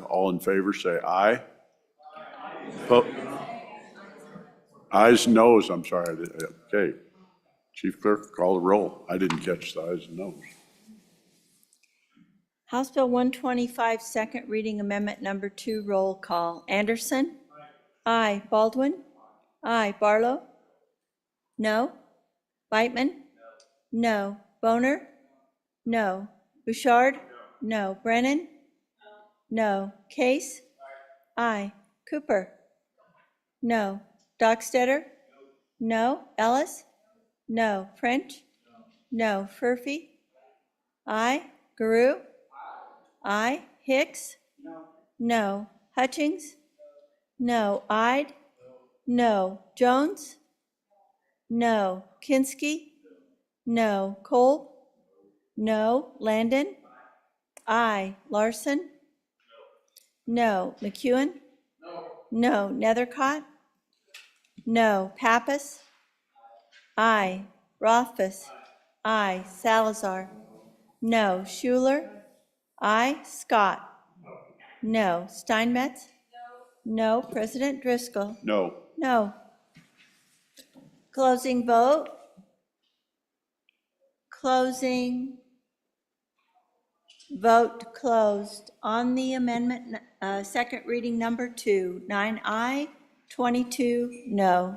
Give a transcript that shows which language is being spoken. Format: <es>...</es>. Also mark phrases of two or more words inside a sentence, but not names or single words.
<en>All in favor say aye. Ayes and noes, I'm sorry. Okay. Chief Clerk, call the roll. I didn't catch the ayes and noes. House Bill 125, second reading amendment number 2, roll call. Anderson? Aye. Baldwin? Aye. Barlow? No. Beitman? No. Boner? No. Bouchard? No. Brennan? No. Case? Aye. Cooper? No. Dockstetter? No. Ellis? No. French? No. Furphy? Aye. Guru? Aye. Hicks? No. Hutchings? No. Ide? No. Jones? No. Kinski? No. Cole? No. Landon? Aye. Larson? No. McEwen? No. Nethercott? No. Pappas? Aye. Rothfuss? Aye. Salazar? No. Schuler? Aye. Scott? No. Steinmetz? No. President Driscoll? No. No. Closing vote. Closing. Vote closed on the amendment, second reading number 2, 9 aye, 22 no.</en>